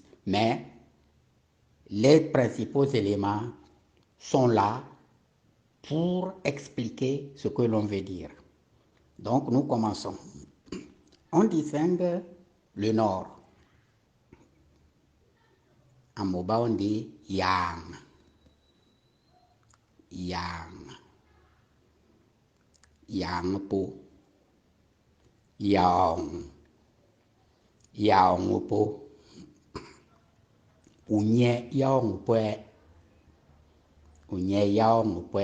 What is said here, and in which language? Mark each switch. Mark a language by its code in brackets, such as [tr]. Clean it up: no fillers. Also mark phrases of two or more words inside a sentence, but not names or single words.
[fr] Mais les principaux éléments sont là pour expliquer ce que l'on veut dire. Donc, nous commençons. On distingue le nord. En MOBA, on dit yang. [mfq] Yang. Yang po. Yang. Yang po. Unye yang po. Unye yang po.